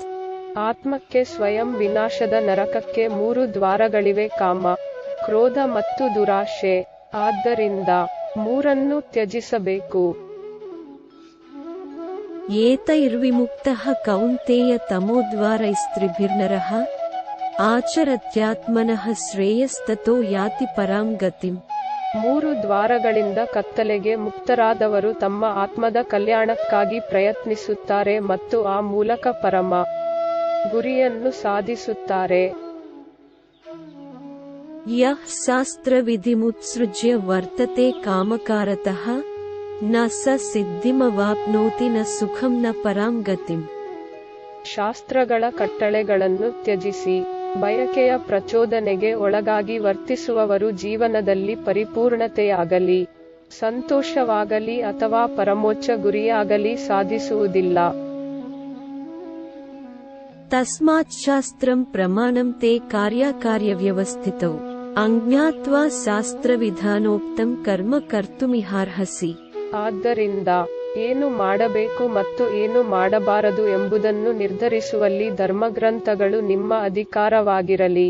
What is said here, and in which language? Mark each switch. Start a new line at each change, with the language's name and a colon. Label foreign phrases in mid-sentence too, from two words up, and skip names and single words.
Kannada: ಆತ್ಮಕ್ಕೆ ಸ್ವಯಂ ವಿನಾಶದ ನರಕಕ್ಕೆ 3 ದ್ವಾರಗಳಿವೆ: ಕಾಮ, ಕ್ರೋಧ ಮತ್ತು ದುರಾಶೆ. ಆದ್ದರಿಂದ ಮೂರನ್ನು ತ್ಯಜಿಸಬೇಕು.
Sanskrit: ಏತೈರ್ವಿಮುಕ್ತಃ ಕೌಂತೇಯ ತಮೋದ್ವಾರೈಸ್ತ್ರಿಭಿರ್ನರಃ ಆಚರತ್ಯಾತ್ಮನಃ ಶ್ರೇಯಸ್ತತೋ ಯಾತಿ ಪರಾಂ ಗತಿಂ.
Kannada: 3 ದ್ವಾರಗಳಿಂದ ಕತ್ತಲೆಗೆ ಮುಕ್ತರಾದವರು ತಮ್ಮ ಆತ್ಮದ ಕಲ್ಯಾಣಕ್ಕಾಗಿ ಪ್ರಯತ್ನಿಸುತ್ತಾರೆ ಮತ್ತು ಆ ಮೂಲಕ ಪರಮ ಗುರಿಯನ್ನು ಸಾಧಿಸುತ್ತಾರೆ.
Sanskrit: ಯಃ ಶಾಸ್ತ್ರವಿಧಿಮುತ್ಸೃಜ್ಯ ವರ್ತತೆ ಕಾಮಕಾರತಃ ನ ಸ ಸಿದ್ಧಿಮವಾಪ್ನೋತಿ ನ ಸುಖಂ ನ ಪರಾಂ ಗತಿಂ.
Kannada: ಶಾಸ್ತ್ರಗಳ ಕಟ್ಟಳೆಗಳನ್ನು ತ್ಯಜಿಸಿ ಬಯಕೆಯ ಪ್ರಚೋದನೆಗೆ ಒಳಗಾಗಿ ವರ್ತಿಸುವವರು ಜೀವನದಲ್ಲಿ ಪರಿಪೂರ್ಣತೆಯಾಗಲಿ ಸಂತೋಷವಾಗಲಿ ಅಥವಾ ಪರಮೋಚ್ಚ ಗುರಿಯಾಗಲಿ ಸಾಧಿಸುವುದಿಲ್ಲ.
Sanskrit: ತಸ್ಮಾತ್ ಶಾಸ್ತ್ರಂ ಪ್ರಮಾಣಂ ತೇ ಕಾರ್ಯವ್ಯವಸ್ಥಿತೌ ಅಜ್ಞಾತ್ವಾ ಶಾಸ್ತ್ರವಿಧಾನೋಕ್ತಂ ಕರ್ಮ ಕರ್ತುಮಿಹಾರ್ಹಸಿ.
Kannada: ಆದ್ದರಿಂದ ಏನು ಮಾಡಬೇಕು ಮತ್ತು ಏನು ಮಾಡಬಾರದು ಎಂಬುದನ್ನು ನಿರ್ಧರಿಸುವಲ್ಲಿ ಧರ್ಮಗ್ರಂಥಗಳು ನಿಮ್ಮ ಅಧಿಕಾರವಾಗಿರಲಿ.